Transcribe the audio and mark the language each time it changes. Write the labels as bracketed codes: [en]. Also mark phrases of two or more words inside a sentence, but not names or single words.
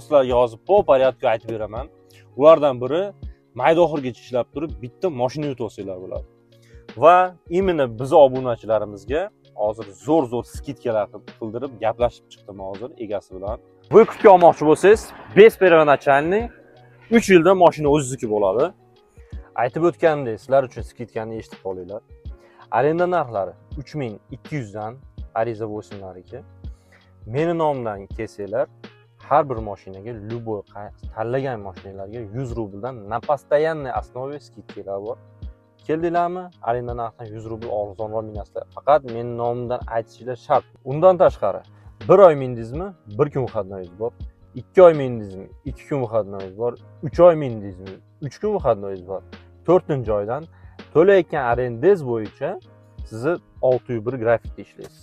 [uz] Sizlarga hozir [ru] по порядку [uz] aytib beraman. Ulardan biri mayda oxirgacha ishlab turib, bitta mashina yutib olsanglar bo'ladi. Va именно biz obunachilarimizga hozir zo'r skidkalar qildirib gaplashib chiqdim hozir egasi bilan. Vыкупga olmoqchi bo'lsangiz, [ru] без первоначальный [uz] 3 yilda mashina o'zingizniki bo'ladi. Aytib o'tgandek, sizlar uchun skidkani eshitib qolinglar. Arenda narxlari 3200 dan Ariza 8 lariga. Meni nomimdan kelsanglar, har bir mashinaga любой tanlagan mashinalarga 100 rubldan [ru] на постоянной основе [uz] skidkalar bor. Keldinglarmi? Arenda narxidan 100 rubl arzonroq minasizlar. Faqat meni nomimdan aytishinglar shart. Undan tashqari, 1 oy mindingizmi? 1 kun muxadnoyingiz bor. 2 oy mindingizmi? 2 kun muxadnoyingiz bor. 3 oy mindingizmi? 3 kun muxadnoyingiz bor. 4-oydan to'layotgan arendangiz bo'yicha sizni 601 grafikda ishlaysiz.